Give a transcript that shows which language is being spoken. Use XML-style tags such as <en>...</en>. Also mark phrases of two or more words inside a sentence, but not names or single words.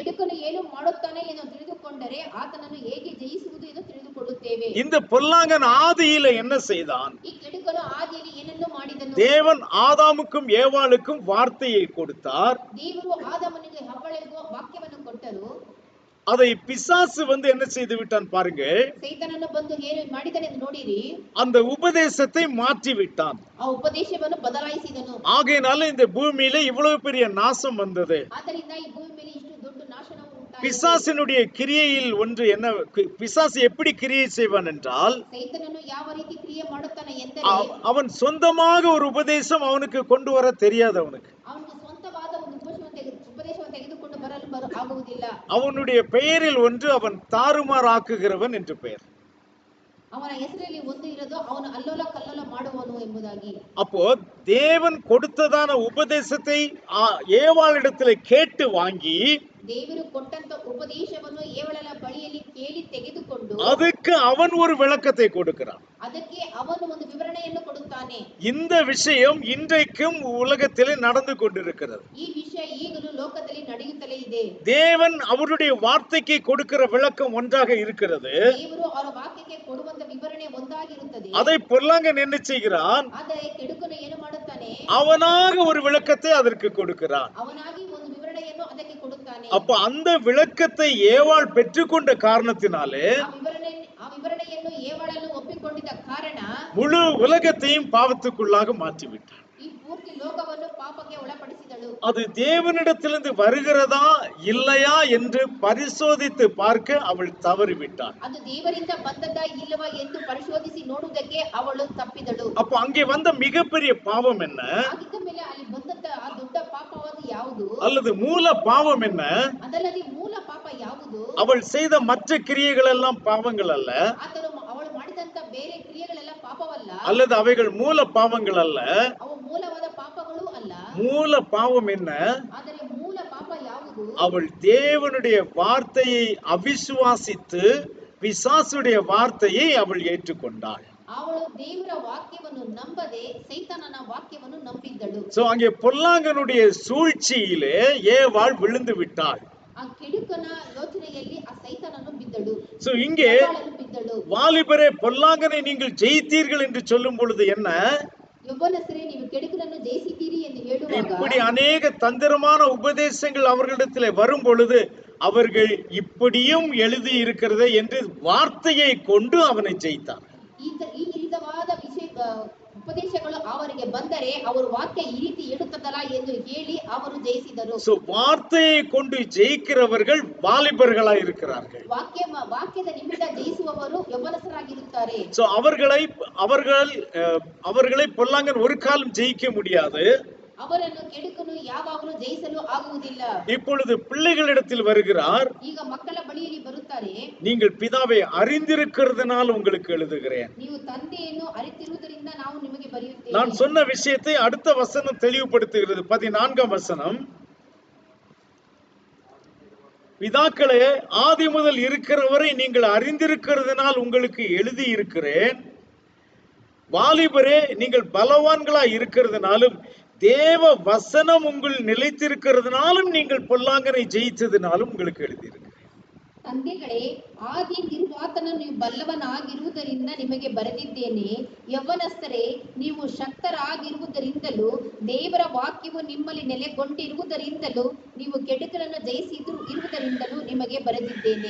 <kn>ಕೆಡುಕನು ಏನು ಮಾಡುತ್ತಾನೆ ಎಂದು ತಿಳಿದುಕೊಂಡರೆ ಆತನನ್ನು ಹೇಗೆ ಜಯಿಸುವುದು ಎಂದು ತಿಳಿದುಕೊಳ್ಳುತ್ತೇವೆ.</kn> <ta>இந்த பொல்லாங்கன் ஆதியில என்ன செய்தான்?</ta> <kn>ಈ ಕೆಡುಕನು ಆದಿಯಲ್ಲಿ ಏನನ್ನು ಮಾಡಿದನು?</kn> <ta>தேவன் ஆதாமுக்கும் ஏவாளுக்கும் வார்த்தையை கொடுத்தார்.</ta> <kn>ದೇವರು ಆದಾಮನಿಗೆ ಹವ್ವಳಿಗೂ ವಾಕ್ಯವನ್ನು ಕೊಟ್ಟರು.</kn> <ta>அதை பிசாசு என்ன செய்து விட்டான் பாருங்க.</ta> <kn>ಸೈತಾನನು ಬಂದು ಏನು ಮಾಡಿದನೆ ಎಂದು ನೋಡಿರಿ.</kn> <ta>அந்த உபதேசத்தை மாற்றி விட்டான்.</ta> <kn>ಆ ಉಪದೇಶವನ್ನು ಬದಲಾಯಿಸಿದನು.</kn> <ta>ஆகையினால இந்த பூமியில இவ்வளவு பெரிய நாசம் வந்தது.</ta> <kn>ಆದ್ದರಿಂದ ಈ ಭೂಮಿ ಮೇಲೆ ಇಷ್ಟು ದೊಡ್ಡ ನಾಶನವು ಉಂಟಾಯಿತು.</kn> <ta>பிசாசினுடைய கிரியையில் ஒன்று என்ன? பிசாசு எப்படி கிரியை செய்வான் என்றால்,</ta> <kn>ಸೈತಾನನು ಯಾವ ರೀತಿ ಕ್ರಿಯೆ ಮಾಡುತ್ತಾನೆ ಎಂದರೆ,</kn> <ta>அவன் சொந்தமாக ஒரு உபதேசம் அவனுக்கு கொண்டு வர தெரியாது. அவனுக்கு</ta> <kn>ಸ್ವಂತವಾದ ಒಂದು ಉಪದೇಶವನ್ನು ತೆಗೆದುಕೊಂಡು ಬರಲು ಆಗುವುದಿಲ್ಲ.</kn> <ta>அவனுடைய பெயரில் ஒன்று, அவன் தாறுமாறாக்குகிறவன் என்று பெயர்.</ta> <kn>ಅವನ ಹೆಸರಲ್ಲಿ ಒಂದು ಇರೋದು, ಅವನು ಅಲ್ಲೋಲ ಕಲ್ಲೋಲ ಮಾಡುವನು ಎಂಬುದಾಗಿ.</kn> <ta>அப்போ தேவன் கொடுத்ததான உபதேசத்தை ஏவாளிடத்திலே கேட்டு வாங்கி,</ta> <kn>ದೇವರು ಕೊಟ್ಟಂತ ಉಪದೇಶವನ್ನು ಏವಳನ ಬಳಿಯಲ್ಲಿ ಕೇಳಿ ತೆಗೆದುಕೊಂಡು</kn> <ta>ಅದಕ್ಕೆ அவன் ஒரு விளக்கத்தை கொடுக்கிறான்.</ta> <kn>ಅದಕ್ಕೆ ಅವನು ಒಂದು ವಿವರಣೆಯನ್ನು ಕೊಡುತ್ತಾನೆ.</kn> <ta>இந்த விஷயம் இன்றைக்கும் உலகத்திலே நடந்து கொண்டிருக்கிறது.</ta> <kn>ಈ ವಿಷಯ ಈಗಲೂ ಲೋಕದಲ್ಲಿ ನಡೆಯುತ್ತಲೇ ಇದೆ.</kn> <ta>தேவன் அவருடைய வார்த்தைக்கு கொடுக்கிற விளக்கம் ஒன்றாக இருக்கிறது.</ta> <kn>ದೇವರು ಅವರ ವಾಕ್ಯಕ್ಕೆ ಕೊಡುವಂತ ವಿವರಣೆ ಒಂದಾಗಿರುತ್ತದೆ.</kn> <ta>அதை பொல்லாங்கன் என்ன செய்கிறான்?</ta> <kn>ಆದರೆ ಕೆಡುಕನು ಏನು ಮಾಡುತ್ತಾನೆ?</kn> <ta>அவனாக ஒரு விளக்கத்தை அதற்கு கொடுக்கிறான்.</ta> <kn>ಅವನಾಗಿ ಒಂದು ವಿವರಣೆಯನ್ನು ಅದಕ್ಕೆ ಕೊಡುತ್ತಾನೆ.</kn> <ta>அப்ப அந்த விளக்கத்தை ஏவாள் பெற்றுக்கொண்ட காரணத்தினாலே,</ta> <kn>ಆ ವಿವರಣೆಯನ್ನು ಏವಾಳನ್ನು ಒಪ್ಪಿಕೊಂಡಿದ್ದ ಕಾರಣ</kn> <ta>முழு உலகத்தையும் பாவத்துக்குள்ளாக மாற்றிவிட்டார்.</ta> <kn>ಈ ಪೂರ್ತಿ ಲೋಕವನ್ನು ಪಾಪಕ್ಕೆ ಒಳಪಡಿಸಿದಳು.</kn> <ta>அது தேவனிடத்திலிருந்து வருகிறதா இல்லையா என்று பரிசோதித்து பார்க்க அவள் தவறிவிட்டாள்.</ta> <kn>ಅದು ದೇವರಿಂದ ಬಂದದ್ದಾ ಇಲ್ಲವಾ ಎಂದು ಪರಿಶೋಧಿಸಿ ನೋಡುವುದಕ್ಕೆ ಅವಳು ತಪ್ಪಿದಳು.</kn> <ta>அப்ப அங்கே வந்த மிகப்பெரிய பாவம் என்ன?</ta> <kn>ಆಗಿದ್ದ ಮೇಲೆ ಅಲ್ಲಿ ಬಂದದ್ದ ಆ ದೊಡ್ಡ ಪಾಪವಾದ ಯಾವುದು?</kn> <ta>அல்லது மூல பாவம் என்ன?</ta> <kn>ಅದಲ್ಲದೆ ಮೂಲ ಪಾಪ ಯಾವುದು?</kn> <ta>அவள் செய்த மற்ற கிரியைகள் எல்லாம் பாவங்கள் அல்ல,</ta> <kn>ಅವಳು ಮಾಡಿದಂತ ಬೇರೆ ಕ್ರಿಯೆಗಳೆಲ್ಲ ಪಾಪವಲ್ಲ,</kn> <ta>அல்லது அவைகள் மூல பாவங்கள் அல்ல.</ta> <kn>ಅವು ಮೂಲವಾದ ಪಾಪಗಳು ಅಲ್ಲ.</kn> <ta>மூல பாவம் என்ன?</ta> <kn>ಆದರೆ ಮೂಲ ಪಾಪ ಯಾವುದು?</kn> <ta>அவள் தேவனுடைய வார்த்தையை அவிசுவாசித்து பிசாசுடைய வார்த்தையை அவள் ஏற்றுக்கொண்டாள்.</ta> <kn>ಅವಳು ದೇವರ ವಾಕ್ಯವನ್ನು ನಂಬದೆ ಸೈತಾನನ ವಾಕ್ಯವನ್ನು ನಂಬಿದ್ದಳು.</kn> <ta>சோ அங்கே பொல்லாங்கனுடைய சூழ்ச்சியிலே ஏவாள் விழுந்து விட்டாள்.</ta> <kn>ಆ ಕೆಡುಕನ ಯೋಚನೆಯಲ್ಲಿ ಆ ಸೈತಾನನು ಬಿದ್ದಳು.</kn> <ta>சோ இங்கே</ta> <kn>ಬಿದ್ದಳು.</kn> <ta>வாலிபரே, பொல்லாங்கனை நீங்கள் ஜெயித்தீர்கள் என்று சொல்லும் பொழுது என்ன?</ta> <kn>ಯೌವನಸ್ಥರೇ, ನೀವು ಕೆಡುಕನನ್ನು ಜಯಿಸಿದ್ದೀರಿ ಎಂದು ಹೇಳುವಾಗ</kn> <ta>இப்படி அநேக தந்திரமான உபதேசங்கள் அவர்களிடத்திலே வரும் பொழுது அவர்கள் இப்படியும் எழுதி இருக்கிறது என்று வார்த்தையை கொண்டு அவனை ஜெயித்தார்.</ta> <kn>ಈ ವಿಧವಾದ ಉಪದೇಶಗಳು ಅವರಿಗೆ ಬಂದರೆ ಅವರು ವಾಕ್ಯ ಈ ರೀತಿ ಹೇಳುತ್ತದಲ್ಲ ಎಂದು ಹೇಳಿ ಅವರು ಜಯಿಸಿದರು.</kn> <ta>சோ வார்த்தையை கொண்டு ஜெயிக்கிறவர்கள் வாலிபர்களாய் இருக்கிறார்கள்.</ta> <kn>ವಾಕ್ಯದ ನಿಮಿತ್ತ ಜಯಿಸುವವರು ಯೌವನಸ್ಥರಾಗಿರುತ್ತಾರೆ.</kn> <ta>சோ அவர்களை பொல்லாங்கன் ஒரு காலம் ஜெயிக்க முடியாது.</ta> <kn>ಅವರನ್ನು ಕೆಡುಕನು ಯಾವಾಗಲೂ ಜಯಿಸಲು ಆಗುವುದಿಲ್ಲ.</kn> <ta>இப்பொழுது பிள்ளைகளிடத்தில் வருகிறார்.</ta> <kn>ಈಗ ಮಕ್ಕಳ ಬಳಿಯಲ್ಲಿ ಬರುತ್ತಾರೆ.</kn> <ta>நீங்கள் பிதாவை அறிந்திருக்கிறதுனால் உங்களுக்கு எழுதுகிறேன்.</ta> <kn>ನೀವು ತಂದೆಯನ್ನು ಅರಿತಿರುವುದರಿಂದ ನಾವು ನಿಮಗೆ ಬರೆಯುತ್ತೇವೆ.</kn> <ta>நான் சொன்ன விஷயத்தை அடுத்த வசனம் தெளிவுபடுத்துகிறது. 14ஆம் வசனம், பிதாக்களே, ஆதி முதல் இருக்கிறவரை நீங்கள் அறிந்திருக்கிறதுனால் உங்களுக்கு எழுதி இருக்கிறேன். வாலிபரே, நீங்கள் பலவான்களாய் இருக்கிறதுனாலும் தேவ வசனம் உங்கள் நிலைத்திருக்கிறதுனாலும் நீங்கள் பொல்லாங்கனை ஜெயித்ததுனாலும் உங்களுக்கு எழுதியிருக்கிறேன்.</ta> <kn>ತಂದೆಗಳೇ, ಆದಿಯಲ್ಲಿರುವಾತನು ನೀವು ಬಲ್ಲವನಾಗಿರುವುದರಿಂದ ನಿಮಗೆ ಬರೆದಿದ್ದೇನೆ. ಯೌವನಸ್ಥರೇ, ನೀವು ಶಕ್ತರಾಗಿರುವುದರಿಂದಲೂ ದೇವರ ವಾಕ್ಯವು ನಿಮ್ಮಲ್ಲಿ ನೆಲೆಗೊಂಡಿರುವುದರಿಂದಲೂ ನೀವು ಕೆಡುಕರನ್ನು ಜಯಿಸಿರುವುದರಿಂದಲೂ ನಿಮಗೆ ಬರೆದಿದ್ದೇನೆ.</kn>